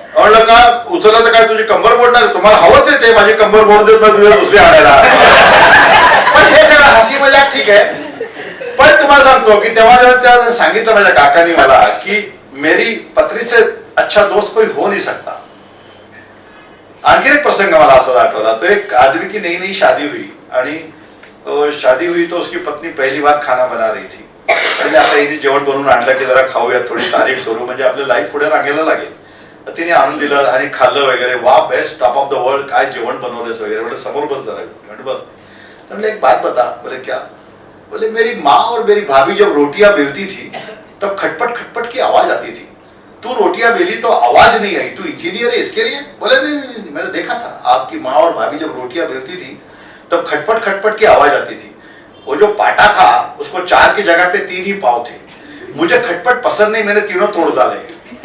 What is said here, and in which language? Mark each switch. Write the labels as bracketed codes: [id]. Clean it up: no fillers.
[mr] म्हणलं का उचललं तर काय तुझी कंबर मोडणार? तुम्हाला हवंच आहे ते, माझी कंबर मोड देत नाही तुझ्या दुसरी आणायला। पण हे सगळं हसी मजाक ठीक आहे, पण तुम्हाला सांगतो की तेव्हा जेव्हा सांगितलं माझ्या काकांनी मला की [hi] मेरी पत्नी से अच्छा दोस्त कोई हो नहीं सकता। [mr] आणखी एक प्रसंग मला असा आठवला, तो एक [hi] आदमी की नई नई शादी हुई आणि शादी हुई तो उसकी पत्नी पहली बार खाना बना रही थी। [mr] म्हणजे आता हिने जेवण बनवून आणलं की जरा खाऊया, थोडी तारीफ करू, म्हणजे आपलं लाईफ पुढे रांगायला लागेल। तर तिने आणून दिलं आणि खाल्लं वगैरे, वा [en] best top of the world, [mr] काय जेवण बनवलेस वगैरे, म्हणजे समोर बस जरा, म्हणजे बस। [hi] तो एक बात बता, बोले क्या? बोले मेरी माँ और मेरी भाभी जब रोटियां बेलती थी तब खटपट खटपट की आवाज आती थी, तू रोटियां बेली तो आवाज नहीं आई, तू इंजीनियर है इसके लिए? बोले नहीं, मैंने देखा था आपकी माँ और भाभी जब रोटियां बेलती थी तब खटपट खटपट की आवाज आती थी, वो जो पाटा था उसको 4 की जगह पे 3 ही पाव थे, मुझे खटपट पसंद नहीं, मैंने तीनों तोड़ डाले।